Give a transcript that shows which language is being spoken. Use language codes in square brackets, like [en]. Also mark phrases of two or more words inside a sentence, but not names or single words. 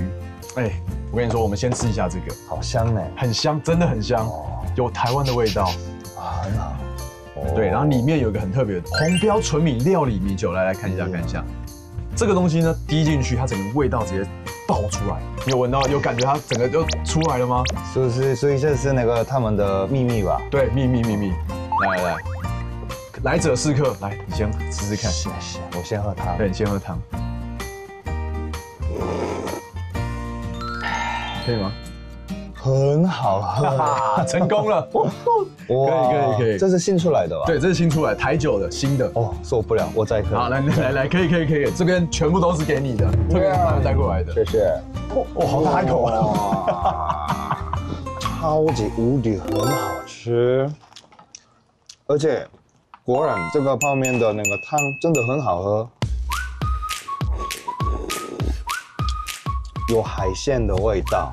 [zh] 我跟你說，我們先吃一下這个，好香呢，很香，真的很香，有台灣的味道啊，很好。对，然後裡面有一個很特別的紅標純米料理米酒，來看一下。這個東西呢，滴進去，它整個味道直接爆出來。你有聞到，有感覺它整個就出來了嗎？是不是？所以這是那個他們的秘密吧？對，秘密。來，來者是客，來，你先試試看。是，我先喝湯。對，你先喝湯。可以嗎？很好喝，成功了！可以，這是新出來的吧？對，這是新出來台酒的新的。哦，受不了，我再喝。好，來，可以，這邊全部都是給你的，特別從台灣帶過來的。謝謝。好大一口啊！超級無敵很好吃，而且果然這個泡麵的那個湯真的很好喝，有海鮮的味道。